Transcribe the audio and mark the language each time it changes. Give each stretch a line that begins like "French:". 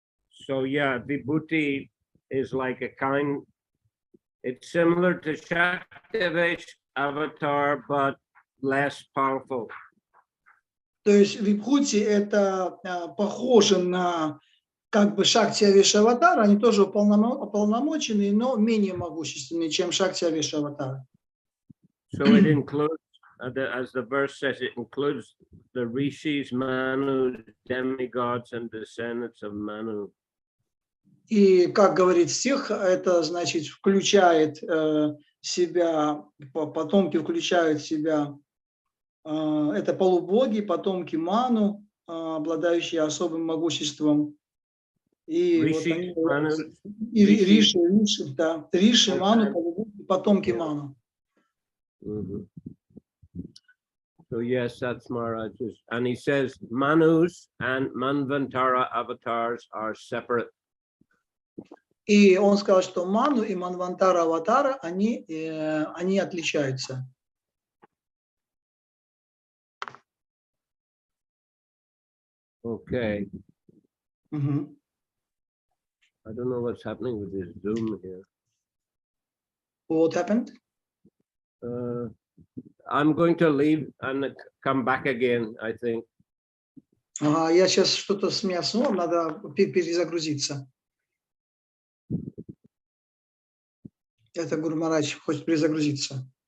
English: So yeah, Vibhuti is like a kind, it's similar to Shaktivesh avatar, but less powerful.
Russian: То есть вибхути это похоже на как бы Шакти Авеша Аватара, они тоже уполномоченные, но менее могущественные, чем Шакти Авеша Аватара.
English: So it includes, as the verse says, it includes the rishis, Manu, demigods, and descendants of Manu.
Russian: И, как говорит стих, это значит включает себя, потомки включают в себя, это полубоги, потомки Ману, обладающие особым могуществом. И Риши, вот они, Ману, и Риши, да, Риши, Ману, полубоги, потомки Ману.
English: Mm-hmm. So yes, that's Maharaj's. And he says Manus and Manvantara avatars are separate. И он сказал, что Ману и Манвантара Аватара, они отличаются. Okay. Mm-hmm. I don't know what's happening with this Zoom here. What happened? I'm going to leave and come back again, I think.
Russian: Ага, я сейчас что-то с меня снова, надо перезагрузиться. Это Гуру Махарадж хочет перезагрузиться.